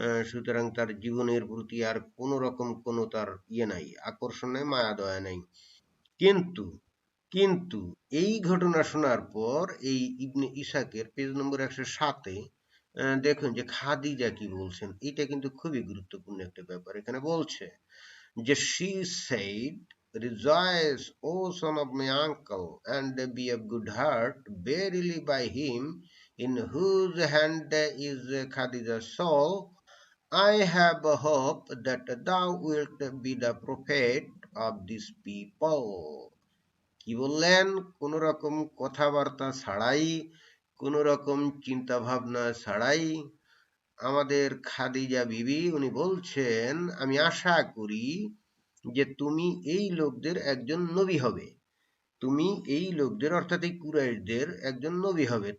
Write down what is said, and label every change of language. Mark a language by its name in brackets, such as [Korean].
[Bangla] সুতরাং তার জীবনের প্রতি আর কোনো রকম কোনো তার ইয়ে নাই, আকর্ষণ নাই, মায়া দয়া নাই। কিন্তু কিন্তু এই ঘটনা শোনার পর এই ইবনে ইসাকের পেজ নম্বর 107-এ দেখুন যে খাদিজা কি বলছেন। এটা কিন্তু খুবই গুরুত্বপূর্ণ একটা ব্যাপার। এখানে বলছে যে [English] she said, "Rejoice, O son of my uncle, and be of good heart. Verily by him in whose hand is Khadija's soul, I have a hope that thou wilt be the prophet of this people." [Bangla] কি বললেন? কোন রকম কথাবার্তা ছাড়াই, কোন রকম চিন্তা ভাবনা ছাড়াই আমাদের খাদিজা বিবি উনি বলছেন, আমি আশা করি যে তুমি এই লোকদের একজন নবী হবে। তুমি এই লোকদের অর্থাৎ এই কুরাইশদের একজন নবী হবে।